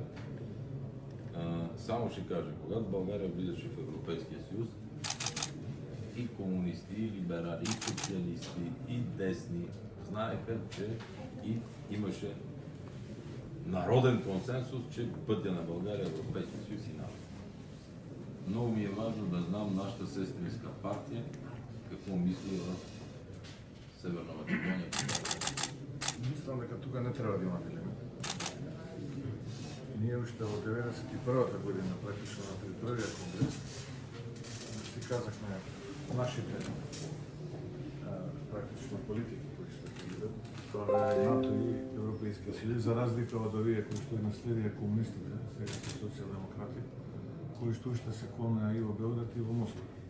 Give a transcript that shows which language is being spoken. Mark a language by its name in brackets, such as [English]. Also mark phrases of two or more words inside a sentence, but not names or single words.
[Bulgarian] Само ще кажа, когато България влизаше в Европейския съюз, и комунисти, и либерали, и социалисти, и десни знаеха, че и имаше народен консенсус, че пътя на България е Европейския съюз и НАТО. Много ми е важно да знам нашата сестринска партия какво мисли в Северна Македония. [Macedonian] Мислам дека тука не треба да има дилема. Ние уште во 91-та година, практично на првиот конгрес, си казахме нашите практично политики кои ще идат, тоа е НАТО и [Bulgarian] Европейския съюз, [Macedonian] за разлика од овие кои што ги наследија комунистите, сега се социјалдемократи, кои што уште се клоне и во Белград и во Москва.